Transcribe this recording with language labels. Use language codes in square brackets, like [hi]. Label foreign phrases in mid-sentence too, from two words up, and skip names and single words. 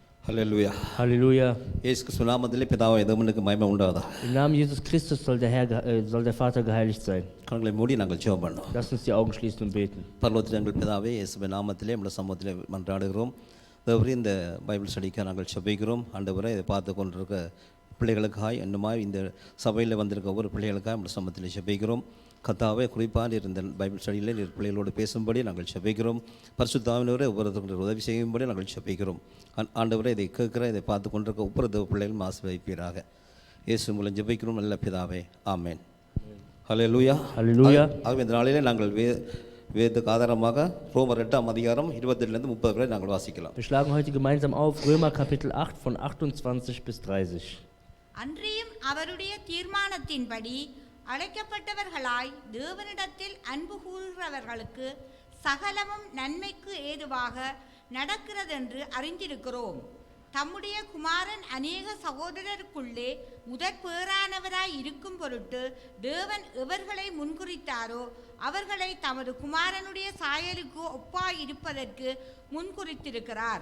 [de] Halleluja. Halleluja. [ta] இயேசு கிறிஸ்து நாமத்திலே பிதாவாகிய தேவனுக்கு மகிமை உண்டாவதாக. [de] Im Namen Jesus Christus soll der Vater geheiligt sein. [ta] கண்களை மூடி நாங்கள் ஜெபம் பண்ணுவோம். [de] Lasst uns die Augen schließen und beten. [ta] பரலோகத்தில் எங்கள் பிதாவே, இயேசுவின் நாமத்திலே நம்முடைய சமூகத்திலே மன்றாடுகிறோம். தேவரே, இந்த [en] Bible studyக்காக [ta] நாங்கள் ஜெபிக்கிறோம். ஆண்டவரே, இதை பார்த்து கொண்டிருக்க பிள்ளைகளுக்காய் இன்னுமாய் இந்த சபையில் வந்திருக்க ஒவ்வொரு பிள்ளைகளுக்காக நம்முடைய சமூகத்தில் ஜெபிக்கிறோம். கர்த்தாவே, குறிப்பாக இருந்த [en] Bible studyயில் [ta] நீர் பிள்ளைகளோடு பேசும்படி நாங்கள் ஜெபிக்கிறோம். பரிசுத்த ஆவியானவரே, ஒவ்வொருத்தருக்கு உதவி செய்யும்படி நாங்கள் ஜெபிக்கிறோம். ஆண்டவரே, இதை கேட்கிற இதை பார்த்து கொண்டிருக்க ஒவ்வொரு தேவ பிள்ளைகளும் ஆசீர்வதிப்பீராக. இயேசு மூலம் ஜெபிக்கிறோம் நல்ல பிதாவே, ஆமென். ஹல்லேலூயா. [de] Halleluja. [ta] ஆகவே இந்த நாளிலே நாங்கள் வேதத்துக்கு ஆதாரமாக ரோமர் 8ஆம் அதிகாரம் 22 30 வரை நாங்கள் வாசிக்கலாம். [de] Wir schlagen heute gemeinsam auf Römer Kapitel 8 von 28 bis 30. [ta] அன்றியும் அவருடைய தீர்மானத்தின்படி அழைக்கப்பட்டவர்களாய் தேவனிடத்தில் அன்பு கூறுகிறவர்களுக்கு சகலமும் நன்மைக்கு ஏதுவாக நடக்கிறதென்று அறிந்திருக்கிறோம். தம்முடைய குமாரன் அநேக சகோதரருக்குள்ளே முதற் பேறானவராய் இருக்கும் பொருட்டு தேவன் எவர்களை முன்குறித்தாரோ அவர்களை தமது குமாரனுடைய சாயலுக்கு ஒப்பாயிருப்பதற்கு முன்குறித்திருக்கிறார்.